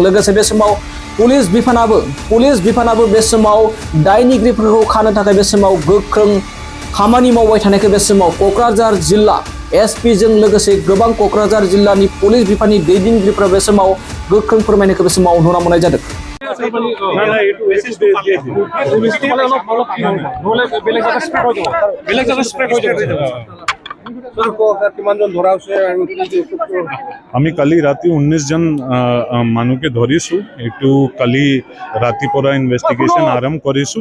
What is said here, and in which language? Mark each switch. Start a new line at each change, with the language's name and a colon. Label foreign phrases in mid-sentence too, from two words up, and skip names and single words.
Bodo: लोगोसे बे समाव पुलिस बिफानाबो बे समाव दायनिगिरिफोरखौ खानो थाखाय बे समाव गोख्रों खामानि मावबाय थानायखौ बे समाव क'क्राझार जिल्ला एसपि जों लोगोसे गोबां क'क्राझार जिल्लानि पुलिस बिफाननि दैदेनगिरिफोरा बे समाव गोख्रों फोरमायनायखौ बे समाव नुना मोननाय जादों।
Assamese: আমি কালি ৰাতি 19 জন মানুহকে ধৰিছো। এইটো কালি ৰাতিৰ পৰা ইনভেষ্টিগেশ্যন আৰম্ভ কৰিছো।